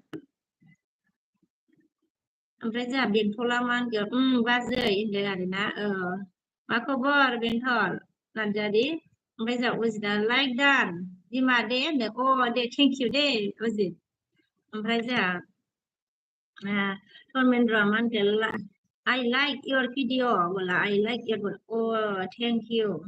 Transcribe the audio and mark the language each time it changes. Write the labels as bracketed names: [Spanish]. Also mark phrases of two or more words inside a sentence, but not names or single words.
[Bodo] ओमफ्राय जोंहा बेंथला मा होनगोन बाजै होनदों आरोना मा खबर बेंथल नार्जारि ओमफ्राय जोंहा अजितआ लाइक दान बिमा दे होनदों अ दे [English] thank you [Bodo] दे अजित ओमफ्राय जोंहा धर्मेन्द्र मा होनगोन [English] I like your video [Bodo] बोला [English] I like your oh thank you